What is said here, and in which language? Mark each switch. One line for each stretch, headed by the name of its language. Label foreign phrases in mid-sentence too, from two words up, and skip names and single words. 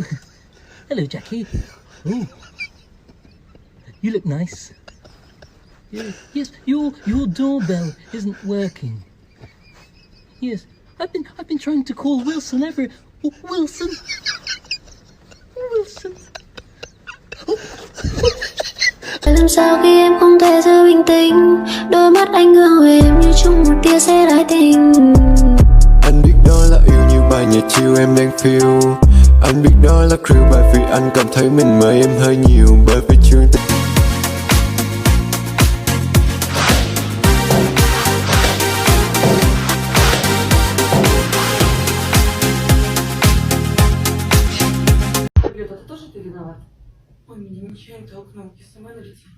English: Hello, Jackie. Oh. You look nice. Yes, your doorbell isn't working. Yes, I've been trying to call Wilson ever. Oh, Wilson. Wilson.
Vietnamese: Làm sao khi em không thể giữ bình tĩnh, đôi mắt anh ngước về em như chung một tia sét ái tình. Anh biết đó là yêu như bài nhạc chill em đang feel. Anh biết đó là real bởi vì anh cảm thấy mình mời em hơi nhiều. Bởi vì chương tình
Russian: Люда, ты тоже ты виноват? Ой, меня нечаянно толкнул, я сама налетела.